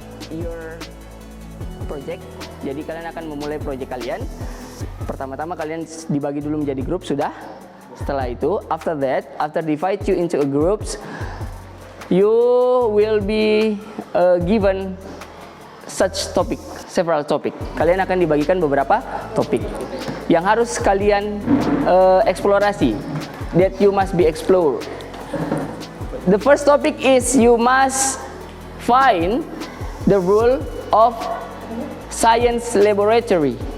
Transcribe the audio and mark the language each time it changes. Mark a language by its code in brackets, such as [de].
[en] Your project. [id] Jadi kalian akan memulai project kalian. Pertama-tama kalian dibagi dulu menjadi grup, sudah. Setelah itu, [en] after divide you into a groups, you will be given such topic, several topic. [id] Kalian akan dibagikan beberapa topik yang harus kalian eksplorasi. [en] That you must be explore. The first topic is you must find the rule of science laboratory.